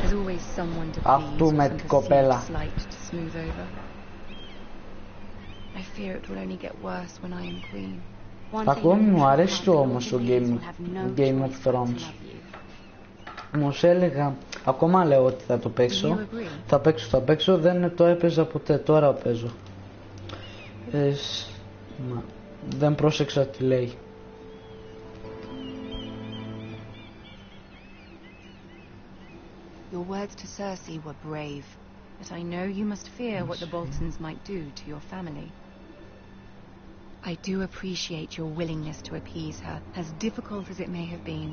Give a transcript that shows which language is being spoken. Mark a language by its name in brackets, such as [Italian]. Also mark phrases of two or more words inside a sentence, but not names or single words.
[Greek] Αυτού με την κοπέλα. Ακόμη μου αρέσει το όμως το Game of Thrones. Όμως έλεγα Ακόμα λέω ότι θα το παίξω. Θα παίξω, δεν το έπαιζα ποτέ, τώρα παίζω. Δεν πρόσεξα τι λέει. [English] Your words to Cersei were brave, but I know you must fear what the Boltons might do to your family. I do appreciate your willingness to appease her, as difficult as it may have been.